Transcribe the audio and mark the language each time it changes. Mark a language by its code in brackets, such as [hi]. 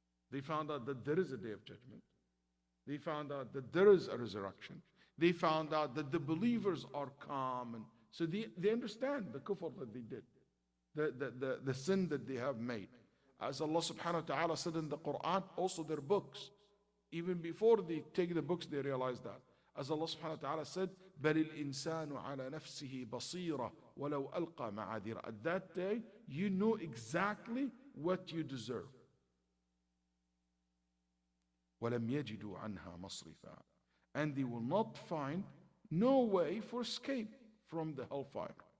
[en] They found out that there is a day of judgment. They found out that there is a resurrection. They found out that the believers are calm. And so they understand the kufr that they did, the sin that they have made. As Allah subhanahu wa ta'ala said in the Quran, also their books. Even before they take the books, they realize that. As Allah subhanahu wa ta'ala said, [ar] بَلِ الْإِنسَانُ عَلَى نَفْسِهِ بَصِيرًا وَلَوْ أَلْقَى مَعَاذِيرًا. [en] At that day, you know exactly what you deserve. [ar] وَلَمْ يَجِدُوا عَنْهَا مَصْرِفًا. [en] And they will not find no way for escape from the hellfire.